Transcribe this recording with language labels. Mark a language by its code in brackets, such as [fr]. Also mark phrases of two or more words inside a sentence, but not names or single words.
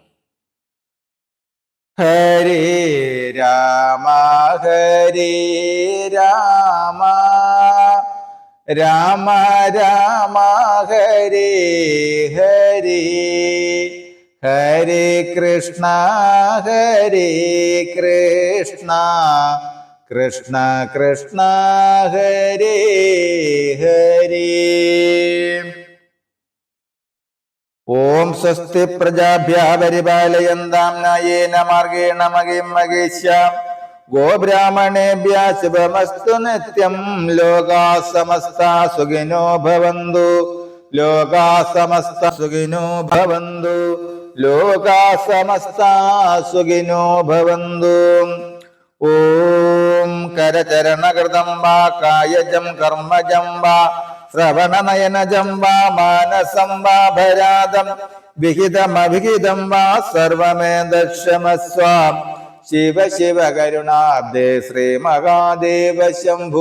[sa] ഹരേ രാമ ഹരേ രാമ രാമ രാമ ഹരേ ഹരേ ഹരേ കൃഷ്ണ കൃഷ്ണ കൃഷ്ണ ഹരേ ഹരേ. ഓം സ്വസ്തി പ്രജാഭ്യഃ പരിപാലയന്താം ന്യായേന മാർഗേണ മഹിം മഹേശ്യാം. ഗോബ്രാഹ്മണേഭ്യഃ ശുഭമസ്തു നിത്യം. ലോകാഃ സമസ്താഃ സുഖിനോ ഭവന്തു. ലോകാ സമസ്ത സുഖിനോ ഭവന്തു. ലോകാ സമസ്ത സുഖിനോ ഭവന്തു. ഓം കരചരണകൃതം വാ കായജം കർമ്മജം വാ ശ്രവണനയനജം വാ മാനസം വാ ഭരാതം വിഹിതമവിഹിതം വാ സർവമേ ദർശമസ്വ. ശിവ ശിവ കരുണാബ്ദേ ശ്രീ മഹാദേവ ശംഭു.